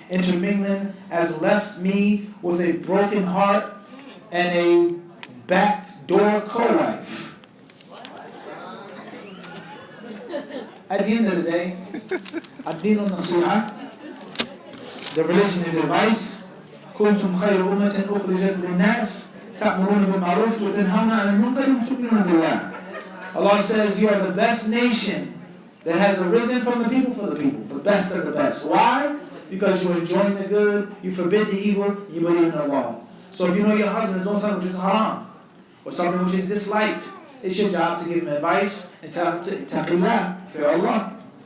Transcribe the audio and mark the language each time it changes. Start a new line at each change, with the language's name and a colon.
English: Intermingling has left me with a broken heart and a backdoor co-wife. At the end of the day,
Arabic: ad-dinu nasiha,
English: the religion is advice.
Arabic: كنتم خير أمة أخرجت للناس تأمرون بالمعروف وتنهون عن المنكر وتؤمنون بالله.
English: Allah says you are the best nation that has arisen from the people for the people, the best of the best. Why? Because you're enjoying the good, you forbid the evil, you believe in Allah. So if you know your husband is doing something which is haram, or something which is disliked, it's your job to give him advice and tell him to taqillah, fear Allah.